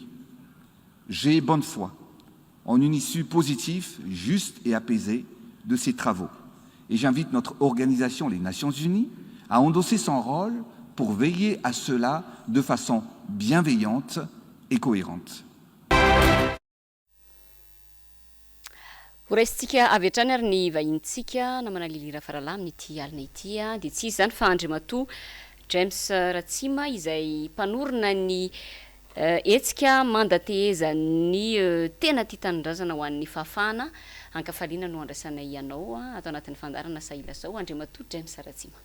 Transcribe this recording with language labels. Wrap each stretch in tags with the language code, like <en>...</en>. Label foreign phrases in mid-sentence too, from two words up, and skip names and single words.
<fr>J'ai bonne foi en une issue positive, juste et apaisée de ces travaux. Et j'invite notre organisation, les Nations Unies, à endosser son rôle pour veiller à cela de façon bienveillante et cohérente.</fr> <mg>Horaisitsika avy hatrany ary ny vahintsika namana Lilira Farala amin'ity alina ity dia tsy izany fa Andriamatoa James Ratsima izay mpanorona ny etsika mandatehezan'ny tena tia tanindrazana ho an'ny fahafahana hankafaliana no andrasana ianao atao anatin'ny fandarana Sahia Lasa Izao Andriamatoa James Ratsima.</mg>